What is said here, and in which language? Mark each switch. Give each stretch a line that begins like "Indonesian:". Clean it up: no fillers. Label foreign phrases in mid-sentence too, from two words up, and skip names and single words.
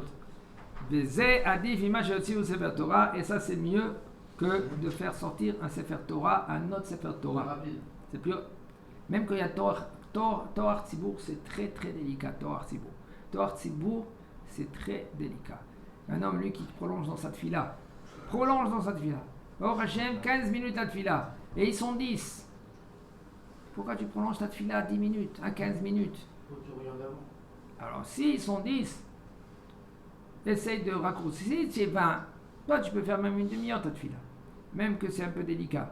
French: Et ça c'est mieux que de faire sortir un
Hebrew: ספר תורה,
French: un autre
Hebrew: ספר תורה.
French: C'est plus... Même quand il y a
Hebrew: תורה ציבור,
French: c'est très très délicat.
Hebrew: תורה ציבור,
French: c'est très délicat. Un homme, lui, qui prolonge dans sa tefila.
Hebrew: ברוך השם,
French: 15 minutes à tefila. Et ils sont 10. Pourquoi tu prolonges ta tefila à 10 minutes, à 15 minutes? Alors, si ils sont 10, essaye de raccourcir. Si tu es 20, toi, tu peux faire même une demi-heure ta tefila. Même que c'est un peu délicat.